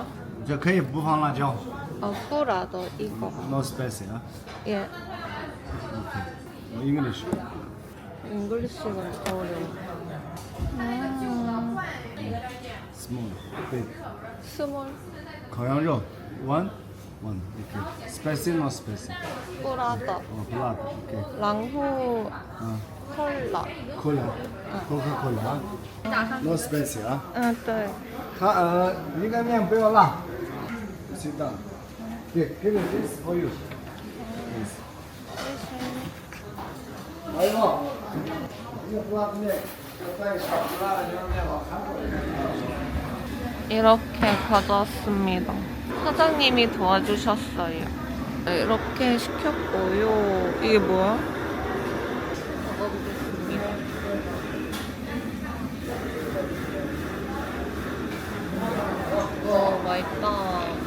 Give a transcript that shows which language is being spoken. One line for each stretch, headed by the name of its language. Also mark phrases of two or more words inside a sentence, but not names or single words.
Chinese: 这可以不放辣椒不辣的一个。
English: ，no spicy 啊。
Korean: 예.
English: English。
Korean: 잉글리시가 어려워.
English: Small big。 스몰
Chinese: 烤羊肉
English: one OK。 Spicy no spicy。
Chinese: 不辣的，哦，不辣的 OK。然后嗯
Korean: 콜라.
English: ，Cola。Coca-Cola。No spicy 啊。
Chinese: 对。它一个面不要辣。
English: Sit down。
Chinese: 对，给个
English: this for you。
Chinese: 还有，一个不辣的面，再一个不辣的牛肉面往韩国人。
Korean: 이렇게 가져왔습니다. 사장님이 도와주셨어요. 이렇게 시켰고요. 이게 뭐야? 먹어보겠습니다. 와, 맛있다.